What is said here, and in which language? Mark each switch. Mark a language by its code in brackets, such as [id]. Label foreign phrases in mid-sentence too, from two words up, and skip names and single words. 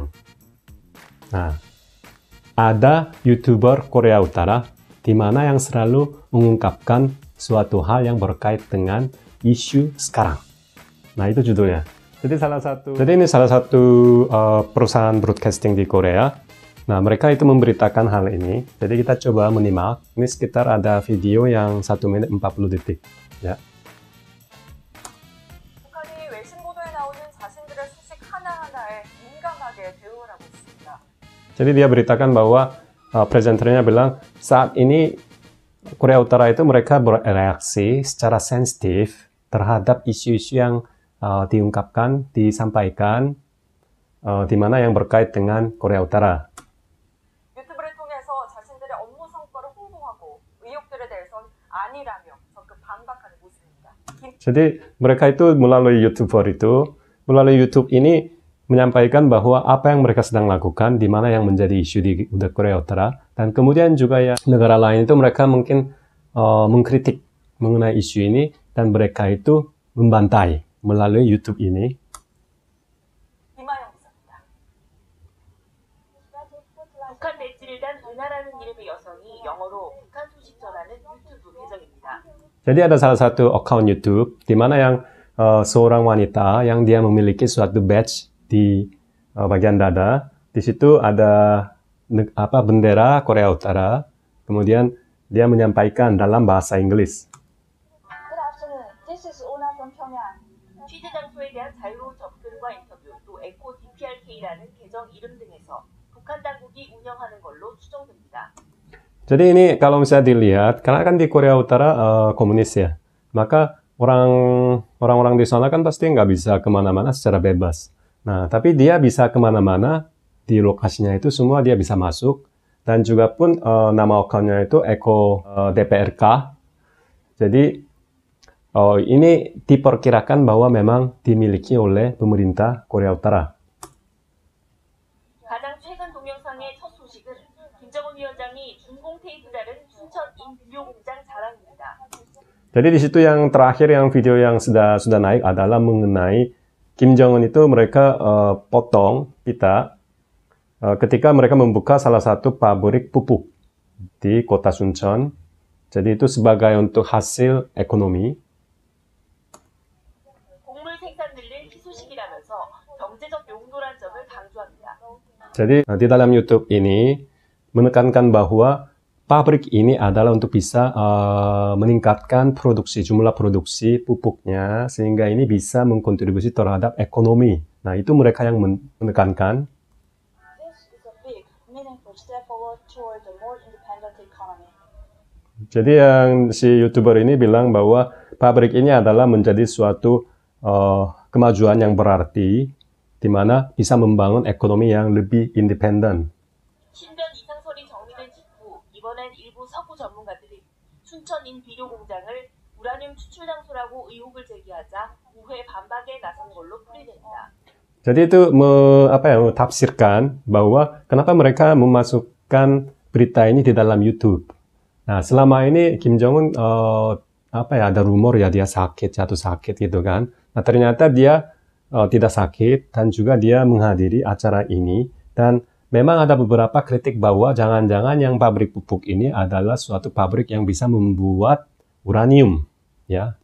[id] Nah, ada YouTuber Korea Utara di mana yang selalu mengungkapkan suatu hal yang berkait dengan isu sekarang. Nah, itu judulnya. Jadi ini salah satu perusahaan broadcasting di Korea. Nah, mereka itu memberitakan hal ini. Jadi kita coba menyimak. Ini sekitar ada video yang 1 menit 40 detik. Ya. [ko] 북한이 외신 보도에 나오는 자신들의 소식 하나하나에 민감하게 대응을 하고 있습니다. [id] Jadi dia beritakan bahwa presenternya bilang saat ini Korea Utara itu mereka bereaksi secara sensitif terhadap isu-isu yang diungkapkan, disampaikan di mana yang berkait dengan Korea Utara. [ko] 유튜브를 통해서 자신들의 업무 성과를 홍보하고 의혹들에 대해선 아니라며 적극 반박하는 모습입니다. [id] Jadi mereka itu melalui YouTube ini menyampaikan bahwa apa yang mereka sedang lakukan, di mana yang menjadi isu di Korea Utara, dan kemudian juga ya negara lain itu mereka mungkin mengkritik mengenai isu ini, dan mereka itu membantai melalui YouTube ini. [ko] 이마영 기자입니다. 북한 배지를 단 은하라는 이름의 여성이 영어로 북한 소식 전하는 유튜브 계정입니다. [id] Jadi ada salah satu account YouTube di mana yang seorang wanita yang dia memiliki suatu badge di bagian dada. Di situ ada bendera Korea Utara. Kemudian dia menyampaikan dalam bahasa Inggris. [en] Good afternoon. This is Ona from Pyongyang. [ko] 취재 장소에 대한 자유로운 접근과 인터뷰, 또 에코 DPRK라는 계정 이름 등에서 북한 당국이 운영하는 걸로 추정됩니다. [id] Jadi ini kalau misalnya dilihat, karena kan di Korea Utara komunis ya, maka orang-orang di sana kan pasti nggak bisa kemana-mana secara bebas. Nah, tapi dia bisa kemana-mana, di lokasinya itu semua dia bisa masuk, dan juga pun nama account-nya itu Eko DPRK. Jadi, ini diperkirakan bahwa memang dimiliki oleh pemerintah Korea Utara. [ko] 가장 최근 동영상의 첫 소식은 김정은 위원장이 준공테이프 다른 춘천 인비료공장 자랑입니다. [id] Jadi di situ yang terakhir yang video yang sudah naik adalah mengenai Kim Jong Un itu mereka potong pita ketika mereka membuka salah satu pabrik pupuk di kota Suncheon. Jadi itu sebagai untuk hasil ekonomi. [ko] 곡물 생산 늘릴 희소식이라면서 경제적 용도란 점을 강조합니다. [id] Jadi di dalam YouTube ini menekankan bahwa pabrik ini adalah untuk bisa meningkatkan jumlah produksi pupuknya, sehingga ini bisa mengkontribusi terhadap ekonomi. Nah, itu mereka yang menekankan. [en] This is a big, meaningful step forward toward a more independent economy. [id] Jadi yang si YouTuber ini bilang bahwa pabrik ini adalah menjadi suatu kemajuan yang berarti, di mana bisa membangun ekonomi yang lebih independen. [ko] 신변 이상설이 정리된 직후 이번엔 일부 석유 전문가들이 춘천 인비료공장을 우라늄 추출 장소라고 의혹을 제기하자 우회 반박에 나선 걸로 풀이됩니다. [id] Jadi itu tafsirkan bahwa kenapa mereka memasukkan berita ini di dalam YouTube. Nah, selama ini Kim Jong Un ada rumor ya dia jatuh sakit gitu kan. Nah, ternyata dia tidak sakit dan juga dia menghadiri acara ini, dan memang ada beberapa kritik bahwa jangan-jangan yang pabrik pupuk ini adalah suatu pabrik yang bisa membuat uranium, ya.